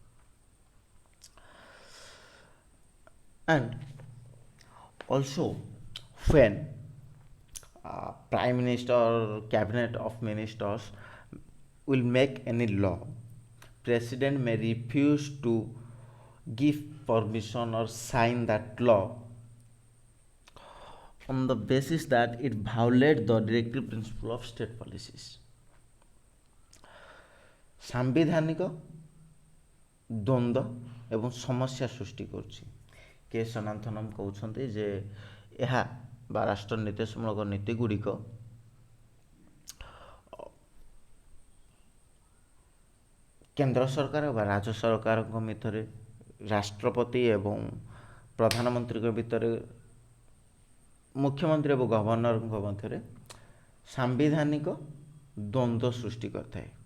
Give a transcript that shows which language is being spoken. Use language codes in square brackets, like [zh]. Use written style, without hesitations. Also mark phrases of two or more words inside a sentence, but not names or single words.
[en] And also, when prime minister or cabinet of ministers will make any law, president may refuse to give permission or sign that law on the basis that it violates the directive principle of state policies. [or] ସାମ୍ବିଧାନିକ ଦ୍ୱନ୍ଦ୍ୱ ଏବଂ ସମସ୍ୟା ସୃଷ୍ଟି କରୁଛି। କେ ସନାତନମ୍ କହୁଛନ୍ତି ଯେ ଏହା ବା ରାଷ୍ଟ୍ର ନିର୍ଦ୍ଦେଶମୂଳକ ନୀତି ଗୁଡ଼ିକ କେନ୍ଦ୍ର ସରକାର ବା ରାଜ୍ୟ ସରକାରଙ୍କ ଭିତରେ, ରାଷ୍ଟ୍ରପତି ଏବଂ ପ୍ରଧାନମନ୍ତ୍ରୀଙ୍କ ଭିତରେ, ମୁଖ୍ୟମନ୍ତ୍ରୀ ଏବଂ ଗଭର୍ଣ୍ଣରଙ୍କ ମଧ୍ୟରେ ସାମ୍ବିଧାନିକ ଦ୍ୱନ୍ଦ୍ୱ ସୃଷ୍ଟି କରିଥାଏ।